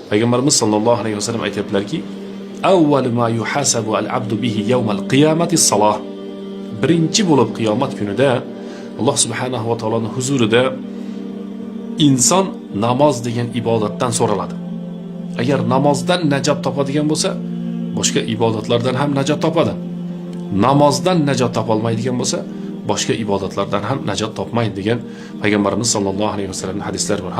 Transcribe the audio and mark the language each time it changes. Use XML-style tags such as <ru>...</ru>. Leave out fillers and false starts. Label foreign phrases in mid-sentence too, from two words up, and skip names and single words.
<uz>Payg'ambarimiz sollallohu alayhi vasallam aytibdilarki,</uz> <ar>"أول ما يحاسب به العبد يوم القيامة الصلاة."</ar> <uz>Birinchi bo'lib qiyomat kunida Alloh subhanahu va taoloning huzurida inson namoz degan ibodatdan so'raladi. Agar namozdan najot topadigan bo'lsa, boshqa ibodatlardan ham najot topadi. Namozdan najot topolmaydigan bo'lsa, boshqa ibodatlardan ham najot topmaydi degan Payg'ambarimiz sollallohu alayhi vasallamning hadislari bor.</uz>